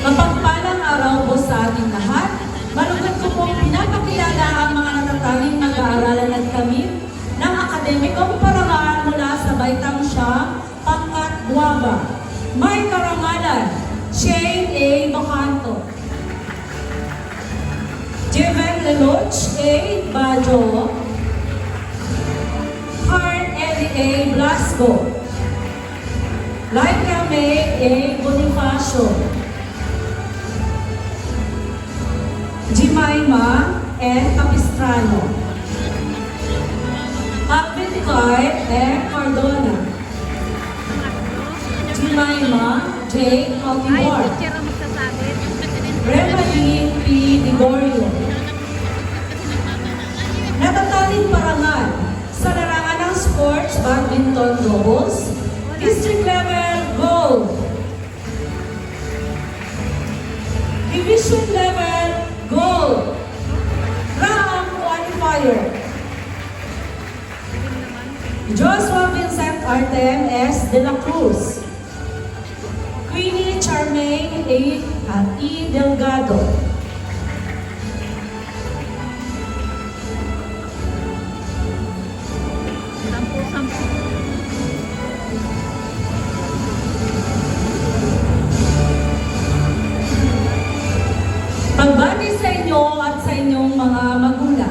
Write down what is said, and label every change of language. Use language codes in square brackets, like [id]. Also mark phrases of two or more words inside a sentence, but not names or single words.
[tl] Mapagpalang araw po sa ating lahat. Malugod ko pong pinapakilala ang mga natatanging mag-aaralan at kami ng akademikong parangal mula sa baitang siya, pangkat Guava. May karangalan, Shane A. Bacanto, Jeven Leloch A. Bajo, Heart Eddie A. Blasco, Laika May A. Bonifacio, Jemima N. Capistrano, Alvin Clark N. Cardona, Jemima J. Ay, Altimore, teacher ang magsasabi. Remaline P. Digorio. Natataling parangal sa larangan ng [en] sports, badminton, doubles, district level gold, division level gold, RAM qualifier, [tl] Joshua Vincent Artem S. De La Cruz, Queenie Charmaine A. E. Delgado, Sampu-sampu. pagbati sa inyo at sa inyong mga magulang.